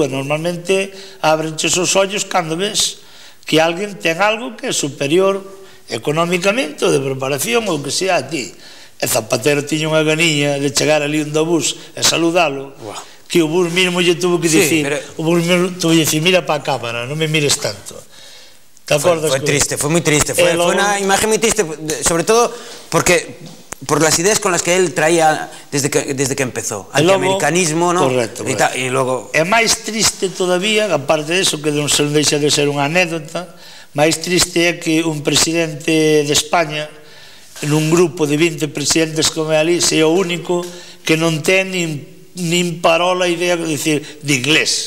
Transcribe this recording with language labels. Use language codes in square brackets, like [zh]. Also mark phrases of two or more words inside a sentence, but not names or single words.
[gl] Normalmente abrenches os ollos cando ves que alguén ten algo que é superior económicamente ou de preparación ou que sea a ti. E Zapatero tiña unha ganiña de chegar ali onde o Bush e saludalo, que o Bush mesmo lle tuvo que dicir, o Bush mesmo tuvo que dicir, mira para a cámara, non me mires tanto. [es] Fue triste, fue muy triste, fue una imagen muy triste, sobre todo porque por las ideas con las que él traía desde que empezó, antiamericanismo, ¿no? Correcto, y luego... [gl] É máis triste todavía, aparte de eso, que non se deixa de ser unha anécdota, máis triste é que un presidente de España, nun grupo de 20 presidentes como é ali, sea o único que non ten nin parola idea de inglés.